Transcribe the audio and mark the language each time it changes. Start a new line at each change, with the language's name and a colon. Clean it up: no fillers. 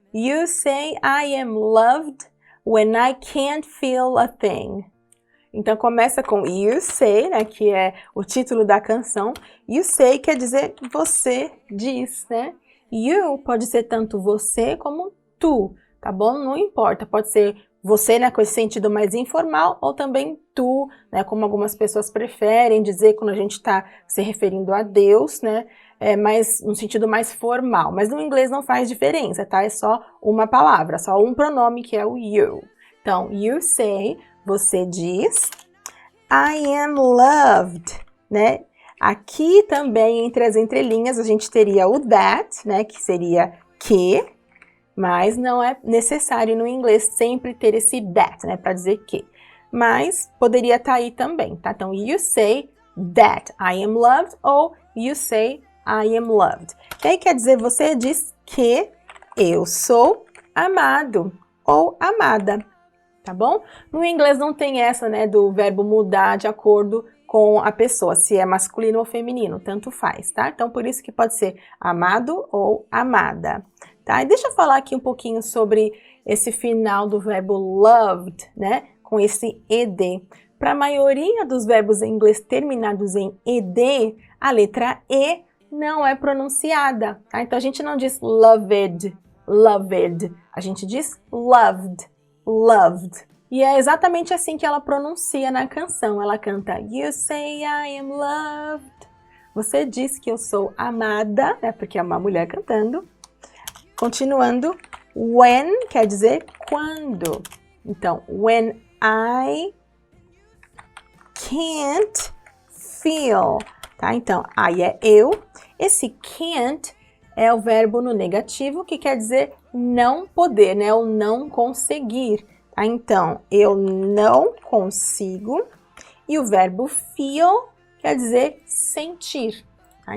English: You say I am loved when I can't feel a thing.
Portuguese: Então, começa com you say, né, que é o título da canção. You say quer dizer você diz, né? You pode ser tanto você como tu, tá bom? Não importa, pode ser você, né, com esse sentido mais informal, ou também tu, né, como algumas pessoas preferem dizer quando a gente está se referindo a Deus, né? Mas no sentido mais formal. Mas no inglês não faz diferença, tá? É só uma palavra, só um pronome que é o you. Então, you say, você diz,
English: I am loved,
Portuguese: né? Aqui também, entre as entrelinhas, a gente teria o that, né? Que seria que, mas não é necessário no inglês sempre ter esse that, né, para dizer que. Mas poderia estar aí também, tá?
English: Então, you say that I am loved ou you say I am loved.
Portuguese: Que aí quer dizer, você diz que eu sou amado ou amada, tá bom? No inglês não tem essa, né, do verbo mudar de acordo com a pessoa, se é masculino ou feminino, tanto faz, tá? Então, por isso que pode ser amado ou amada, tá? E deixa eu falar aqui um pouquinho sobre esse final do verbo loved, né, com esse ed. Para a maioria dos verbos em inglês terminados em ed, a letra e não é pronunciada, tá? Então, a gente não diz loved, loved, a gente diz loved, loved. E é exatamente assim que ela pronuncia na canção. Ela canta
English: You say I am loved.
Portuguese: Você diz que eu sou amada, né? Porque é uma mulher cantando. Continuando, when quer dizer quando. Então, when I can't feel, tá? Então, I é eu. Esse can't é o verbo no negativo que quer dizer não poder, né? Ou não conseguir. Tá? Então, eu não consigo. E o verbo feel quer dizer sentir. Tá?